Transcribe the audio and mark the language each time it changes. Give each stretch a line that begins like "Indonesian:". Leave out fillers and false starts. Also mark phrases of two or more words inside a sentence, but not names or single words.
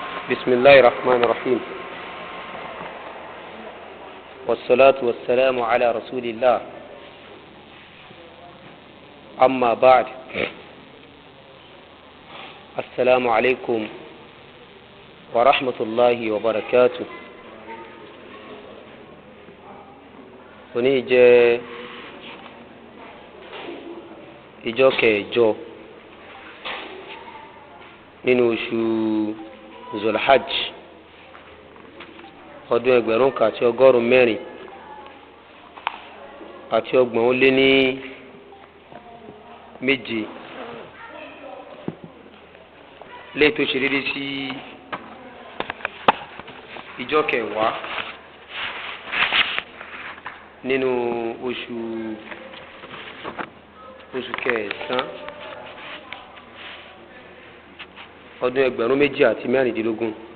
Arabic: بسم الله الرحمن الرحيم والصلاة والسلام على رسول الله أما بعد السلام عليكم ورحمة الله وبركاته ونيجي
Yoruba: ìjọ nínú oṣù Zulhajj ọdún 1440 àti 437 léè tó ṣe dédé sí ìjọ kẹwàá nínú oṣù kẹsàn-án ọdún 2016.